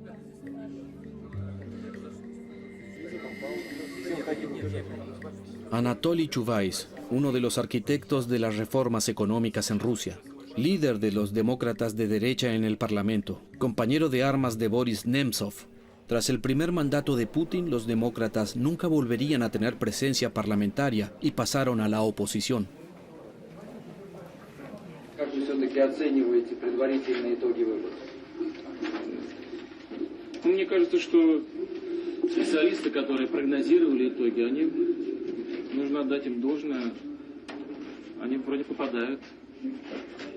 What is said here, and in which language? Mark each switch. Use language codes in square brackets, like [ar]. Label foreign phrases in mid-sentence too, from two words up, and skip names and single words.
[es] Anatoly Chuvais, uno de los arquitectos de las reformas económicas en Rusia, líder de los demócratas de derecha en el Parlamento, compañero de armas de Boris Nemtsov. Tras el primer mandato de Putin, los demócratas nunca volverían a tener presencia parlamentaria y pasaron a la oposición. [ru] Мне кажется, что специалисты, которые прогнозировали итоги, нужно отдать им должное, они вроде попадают.